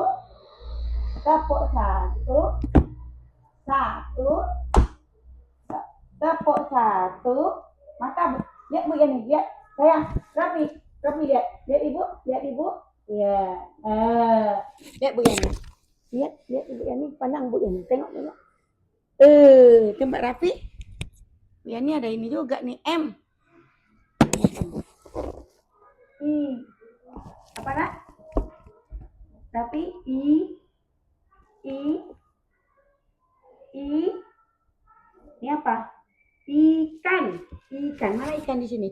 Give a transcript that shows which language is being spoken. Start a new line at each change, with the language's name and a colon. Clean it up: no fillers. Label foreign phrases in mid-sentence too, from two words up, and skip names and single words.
Indonesian: Tepuk satu. Satu. Tepuk satu. Maka lihat Bu Yani, lihat. Sayang, rapi. Rapi lihat. Lihat Ibu, lihat Ibu. Ya. Lihat Bu Yani. Lihat Ibu Yani, pandang Bu Yani. Tengok. Tembak rapi. Bu Yani ada ini juga nih, M. Apa nak? Tapi I. Ini apa? Ikan. Mana ikan di sini?